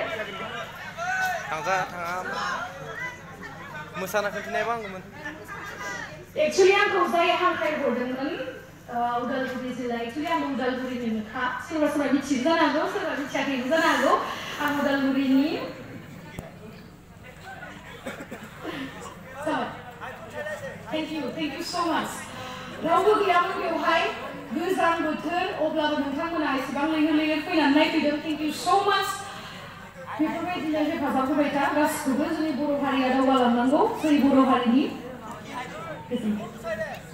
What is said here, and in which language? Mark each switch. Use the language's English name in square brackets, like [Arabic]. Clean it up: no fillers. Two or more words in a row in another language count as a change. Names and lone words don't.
[Bodo] थाङा मोसाना खोन्थिनायबा आंगौमोन एक्चुअली आंखौ जाय हांख्रायहरदोंमोन उदालगुरि जिल्ला एक्चुअली आं उदालगुरिनिनोखा सोरबा सोरबा मिथियो जानो हागौ सोरबा मिथियाखैबो जानो हागौ आं उदालगुरिनि [English] Thank you so much. [Bodo] रावबो गैयामोन बेवहाय गोजां बोथोर अब्लाबो नोंथांमोना एसेबां लैहोर लैहोर फैनानै नायफैदों [English] thank you so much [Bodo] बेफोरबायदिनो हेफाजाब होबाय था गासिखौबो जोंनि बर' हारिया दावगालांनांगौ जोंनि बर' हारिनि गोजोनथों